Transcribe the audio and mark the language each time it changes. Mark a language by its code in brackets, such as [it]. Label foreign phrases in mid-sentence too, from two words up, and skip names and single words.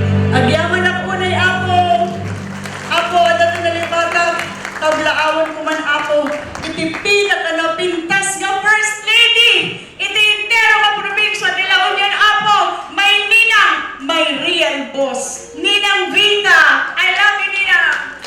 [ilo] Agyaman ako unay Apo. Apo, adto nalibatag, kablaawan ko man Apo. Iti pinakanapintas nga [en] First Lady, [ilo] iti entero nga probinsya ni La Union, Apo, may ninang, may [en] real boss. [ilo] Ninang Vita, [en] I love you, Ninang.